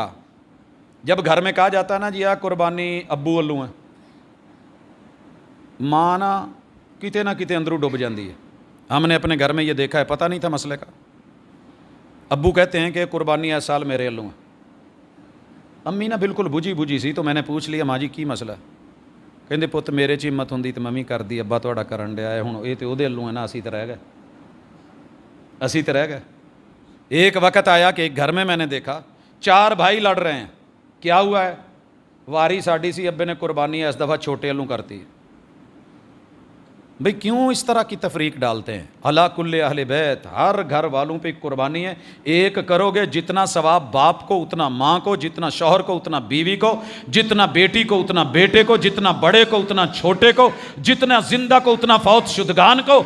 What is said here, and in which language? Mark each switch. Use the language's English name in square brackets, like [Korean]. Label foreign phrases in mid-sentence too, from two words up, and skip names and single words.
[Urdu] جب گھر میں کہا جاتا ہے [Punjabi] نا جی آ قربانی ابو والوں ہے, ماں نا کتے نہ کتے اندروں ڈوب جاندی ہے. [Urdu] ہم نے اپنے گھر میں یہ دیکھا ہے, پتہ نہیں تھا مسئلے کا. ابو کہتے ہیں کہ قربانی اس سال میرے والوں ہے, امی نا بالکل بجھی سی, تو میں نے پوچھ لیا [Punjabi] ماں جی کی مسئلہ ہے؟ کہندے پت میرے چ ہمت ہوندی تے ممی کر دی, ابا تہاڈا کرن ڈیا ہے, ہن یہ تے اودے والوں ہے نا, اسی تے رہ گئے. [Urdu] ایک وقت آیا کہ ایک گھر میں نے دیکھا 4 بھائی لڑ رہے ہیں. کیا ہوا ہے؟ [Punjabi] واری ساڈی سی, ابے نے قربانی اس دفعہ چھوٹے والوں کرتی. [Urdu] بھئی کیوں اس طرح کی تفریق ڈالتے ہیں؟ [Arabic] علی کل اہل بیت, [Urdu] ہر گھر والوں پہ قربانی ہے. ایک کرو گے جتنا ثواب باپ کو اتنا ماں کو, جتنا شوہر کو اتنا بیوی کو, جتنا بیٹی کو اتنا بیٹے کو, جتنا بڑے کو اتنا چھوٹے کو, جتنا زندہ کو اتنا فوت شدگان کو.